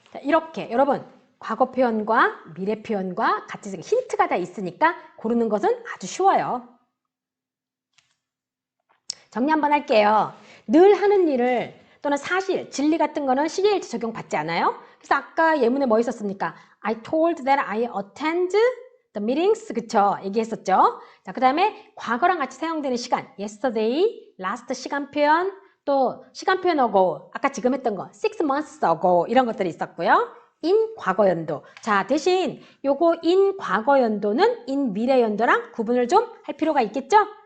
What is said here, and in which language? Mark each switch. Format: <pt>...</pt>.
<ko>자, 이렇게 여러분 과거 표현과 미래 표현과 같이 힌트가 다 있으니까 고르는 것은 아주 쉬워요. 정리 한번 할게요. 늘 하는 일을 또는 사실, 진리 같은 거는 시제일치 적용 받지 않아요? 그래서 아까 예문에 뭐 있었습니까?</ko> <en>I told that I attend the meetings.</en> <ko>그쵸? 얘기했었죠? 자, 그 다음에 과거랑 같이 사용되는 시간. yesterday, last 시간 표현, 또 시간 표현 ago. 아까 지금 했던 거. 6 months ago. 이런 것들이 있었고요. in 과거 연도. 자, 대신 요거 in 과거 연도는 in 미래 연도랑 구분을 좀 할 필요가 있겠죠?</ko>